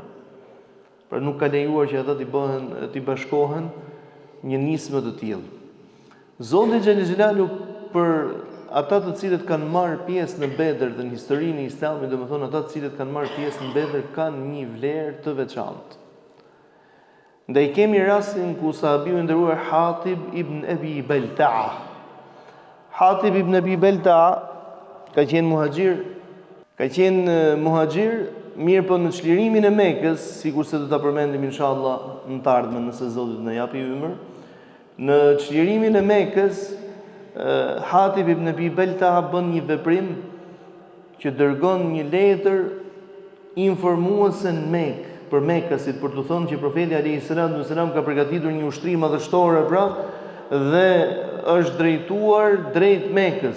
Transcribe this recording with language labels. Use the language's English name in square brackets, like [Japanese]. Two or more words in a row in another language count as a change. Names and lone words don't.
[Albanian] Pra nuk ka lejuar që ata të bashkohen një nismë të tillë. Zoti xhelalu për ata të cilët kanë marrë pjesë në Bedër dhe në historinë e Islamit, domethënë ata të cilët kanë marrë pjesë në Bedër kanë një vlerë të veçantë. Ndaj kemi rastin ku sahabiu i nderuar Hatib ibn Abi Balta'a. Hatib ibn Abi Balta'a ka qenë muhaxhir, mirë po në çlirimin e Mekës, sikurse do ta përmendim inshallah në të ardhmen nëse Zoti na japi ymër. Në çlirimin e Mekës, Hatib ibn Abi Balta'a bën një veprim që dërgon një letër informuese në Mekë, për Mekasit, për të thënë që profeti [Arabic] عليه السلام [Albanian] ka përgatitur një ushtri madhështore dhe është drejtuar drejt Mekës.